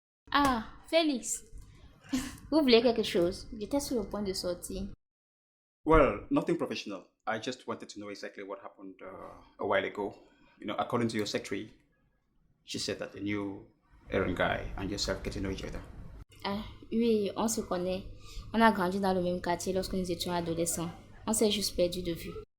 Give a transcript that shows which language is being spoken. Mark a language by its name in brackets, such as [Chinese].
[French] Ah, Félix, vous voulez quelque chose? J'étais sur le point de sortir. [English] Well, nothing professional. I just wanted to know exactly what happened a while ago. According to your secretary, she said that the new Aaron guy and yourself get to know each other. [French] Ah, oui, on se connaît. On a grandi dans le même quartier lorsque nous étions adolescents. On s'est juste perdu de vue.